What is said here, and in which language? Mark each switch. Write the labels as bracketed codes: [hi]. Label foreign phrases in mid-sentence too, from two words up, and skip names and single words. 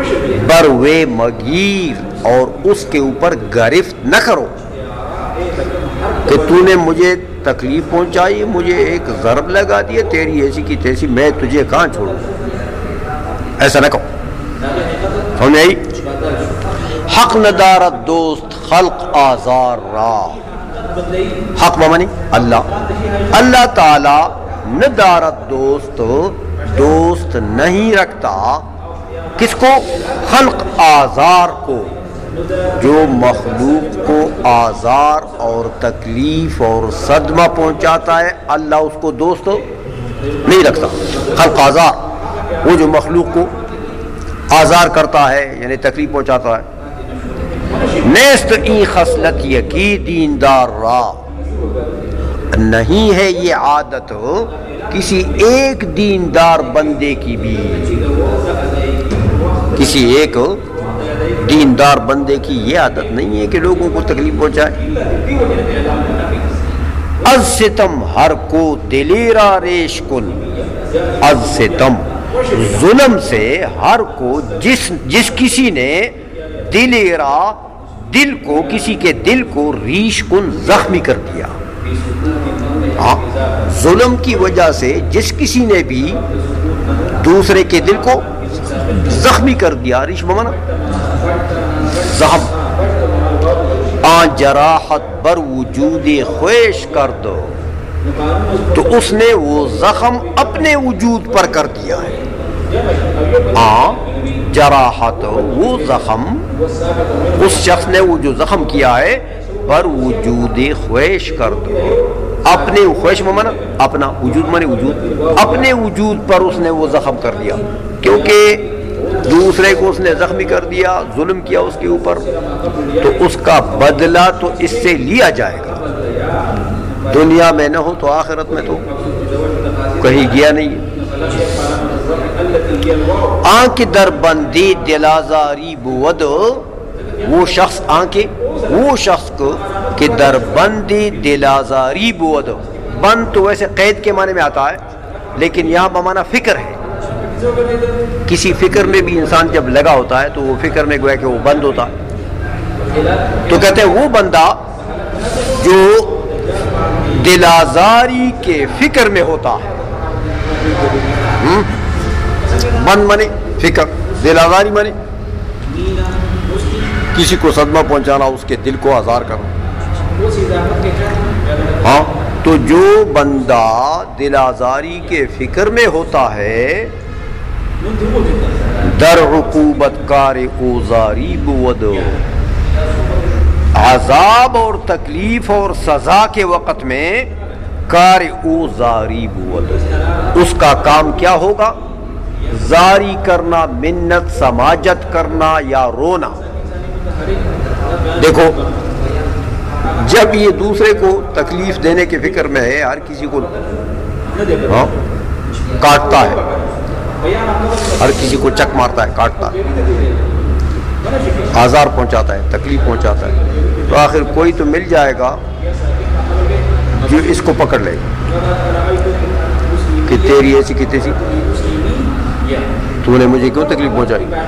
[fa] بروے مگیر، [ur] اور اس کے اوپر گرفت نہ کرو کہ تو نے مجھے تکلیف پہنچائی، مجھے ایک ضرب لگا دیا، تیری ایسی کی تیسی، میں تجھے کہاں چھوڑوں، ایسا نہ کہو۔ سمجھ آئی؟ [fa] حق ندارت دوست خلق آزار را، [ur] حق بمانی اللہ تعالی [fa] ندارت دوست [ur] نہیں رکھتا، کس کو؟ خلق آزار کو، جو مخلوق کو آزار اور تکلیف اور صدمہ پہنچاتا ہے اللہ اس کو دوست نہیں رکھتا۔ خلق آزار، وہ جو مخلوق کو آزار کرتا ہے یعنی تکلیف پہنچاتا ہے۔ [fa] نیست این خصلت یکی دیندار را، [ur] نہیں ہے یہ عادت کسی ایک دیندار بندے کی بھی، کسی ایک دیندار بندے کی یہ عادت نہیں ہے کہ لوگوں کو تکلیف پہنچائے۔ [fa] از ستم ہر کو دلیرا ریش کن، از ستم [ur] ظلم سے ہر کو جس کسی نے دلیرا دل کو، کسی کے دل کو ریش کن زخمی کر دیا، ظلم کی وجہ سے جس کسی نے بھی دوسرے کے دل کو زخمی کر دیا، ریش بمانا زخم، [fa] آن جراحت بر وجود خویش کر دو، [ur] تو اس نے وہ زخم اپنے وجود پر کر دیا ہے۔ جراحت، وہ زخم، اس شخص نے وہ جو زخم کیا ہے، [fa] پر وجود خویش کر دو، [ur] اپنے خویش میں مانا اپنا، وجود مانے وجود، اپنے وجود پر اس نے وہ زخم کر دیا، کیونکہ دوسرے کو اس نے زخمی کر دیا، ظلم کیا اس کے اوپر، تو اس کا بدلہ تو اس سے لیا جائے گا، دنیا میں نہ ہو تو آخرت میں تو کہیں گیا نہیں ہے۔ [fa] آنکھ در بندی دل آزاری بود، [ur] وہ شخص آنکھیں، وہ شخص کو کہ [fa] در بندی دل آزاری بود، [ur] بند تو ویسے قید کے معنی میں آتا ہے لیکن یہاں بمانا فکر ہے، کسی فکر میں بھی انسان جب لگا ہوتا ہے تو وہ فکر میں گویا کہ وہ بند ہوتا ہے، تو کہتے ہیں وہ بندہ جو دل آزاری کے فکر میں ہوتا ہے، بند مانے فکر، دل آزاری مانے کسی کو صدمہ پہنچانا، اس کے دل کو آزار کرنا، ہاں، تو جو بندہ دل آزاری کے فکر میں ہوتا ہے، [fa] در عقوبت کار اوزاری بود، [ur] عذاب اور تکلیف اور سزا کے وقت میں [fa] کار اوزاری بود، [ur] اس کا کام کیا ہوگا؟ زاری کرنا، منت سماجت کرنا یا رونا. دیکھو جب یہ دوسرے کو تکلیف دینے کے فکر میں ہے، ہر کسی کو کاٹتا ہے، ہر کسی کو چک مارتا ہے، کاٹتا ہے، آزار پہنچاتا ہے، تکلیف پہنچاتا ہے، تو آخر کوئی تو مل جائے گا جو اس کو پکڑ لے گا کہ تیری ایسی کی تیسی، تو نے مجھے کیوں تکلیف پہنچائی.